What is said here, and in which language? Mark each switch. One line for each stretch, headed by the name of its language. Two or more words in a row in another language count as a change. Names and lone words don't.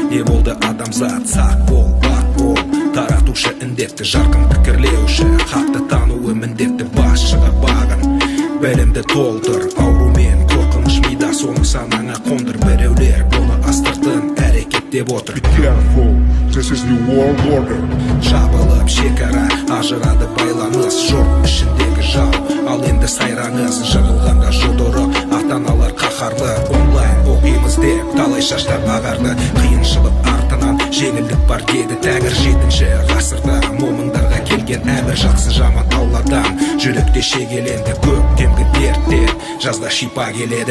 Kazakh: Не болды адамзат, сақ бол, бақ бол, таратушы індетті, жарқын пікірлеуші, хақты тануы міндетті, басшыға бағын. Бәлімді толтыр, аурумен қорқыныш мида, соның санаңа қондыр. Біреулер бұны астыртын әрекет деп отыр.
English: Be careful, this is new world order.
Kazakh: Жабылып шекара, ажырады байланыс, жұрт ішіндегі жау. Ал енді сайраңыз, жығылғанда жұдырық, ата-аналар қаһарлы. Онлайн оқимыз деп, талай шаштар ағарды, қиыншылық артынан жеңілдік бар деді тәңір 7-ші ғасырда момындарға келген әмір жақсы жаман алладан жүректе шегеленді көктемгі дерттен жазда шипа келеді